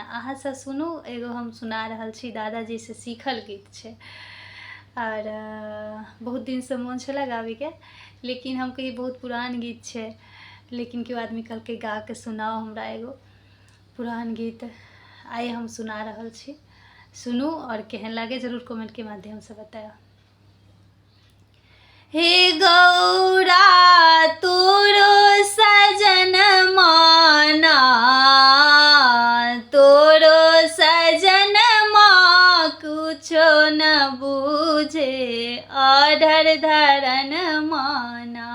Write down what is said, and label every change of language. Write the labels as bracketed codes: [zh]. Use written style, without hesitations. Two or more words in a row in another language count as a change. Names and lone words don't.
[mai] अहाँ सब सुनू, एगो हम सुना रहल छी, दादाजी से सीखल गीत छै और बहुत दिन से मोन छला गावे के, लेकिन हम कही बहुत पुरान गीत छै, लेकिन केओ आदमी कहलकै गा के सुनाओ हमरा एगो पुरान गीत। आइ हम सुना रहल छी, सुनू और केहन लागे जरूर कमेंट के माध्यम से बताओ। हे गौरा तोरो सजन माना, तोरो सजन माँ कुछो न बूझे, अधर धरन माना।